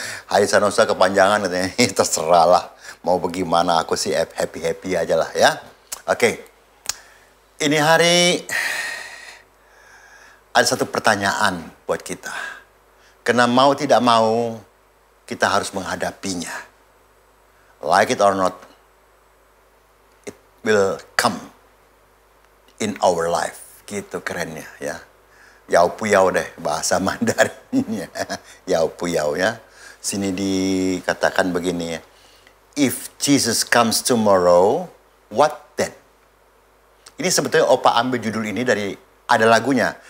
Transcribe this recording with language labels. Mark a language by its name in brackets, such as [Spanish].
[Indonesian] Hai Sanosa kepanjangan katanya. Terserah lah. Mau bagaimana, aku sih happy-happy aja lah ya. Oke. Ini hari ada satu pertanyaan buat kita. Karena mau tidak mau, kita harus menghadapinya. [English] Like it or not, it will come in our life. [Indonesian] Gitu kerennya ya. Yau puyau deh bahasa Mandarinnya. Yau puyau ya. Sini dikatakan begini ya. [English] If Jesus comes tomorrow, what then? [Indonesian] Ini sebetulnya Opa ambil judul ini dari ada lagunya.